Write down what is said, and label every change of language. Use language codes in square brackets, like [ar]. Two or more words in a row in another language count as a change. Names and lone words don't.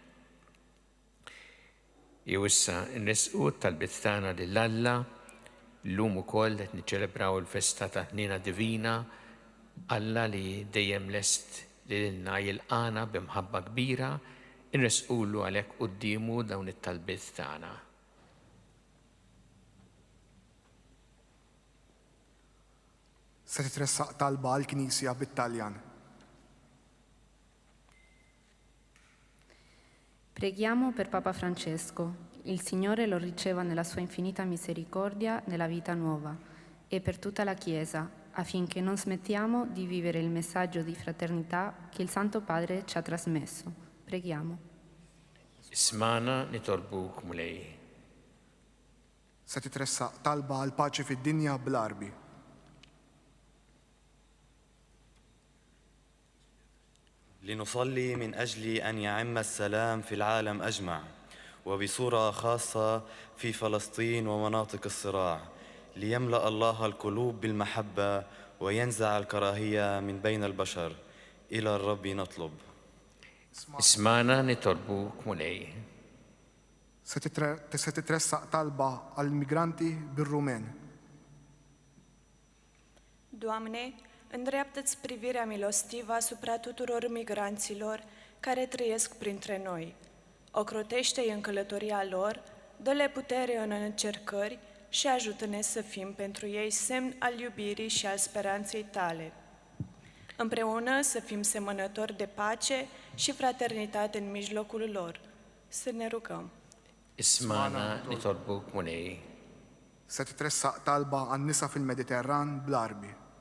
[mt] Jew issa nresqu tal-bit tagħna lil Alla llum ukoll qed niċċelebraw il-festa ta' Ħnina Divina Alla li dejjem lest lilna jilqana b'imħabba kbira inresqulu għalhekk qudiemu dawn it-talbiet tagħna. Se titressaq talba għall-Knisja bit-Taljan. [it] Preghiamo per Papa Francesco. Il Signore lo riceva nella sua infinita misericordia nella vita nuova e per tutta la Chiesa, affinché non smettiamo di vivere il messaggio di fraternità che il Santo Padre ci ha trasmesso. Preghiamo. [mt] Ismana nitolbuk mulej. Se titressaq talba għall-paċi fid-dinja bl-Arbi. [ar] لنصلي من أجل أن يعم السلام في العالم أجمع وبصورة خاصة في فلسطين ومناطق الصراع ليملأ الله القلوب بالمحبة وينزع الكراهية من بين البشر. إلى الرب نطلب. اسمعنا نطلبك mulej. [mt] Se titressaq talba għall-migranti bir-Rumen. [ro] Doamne, îndreaptă-ți privirea milostivă asupra tuturor migranților care trăiesc printre noi. Ocrotește-i în călătoria lor, dă-le putere în încercări și ajută-ne să fim pentru ei semn al iubirii și al speranței tale. Împreună să fim semănători de pace și fraternitate în mijlocul lor. Să ne rugăm. [mt] Ismana nitolbuk mulej. Se titressaq talba għan-nisa fil-Mediterran bl-Arbi.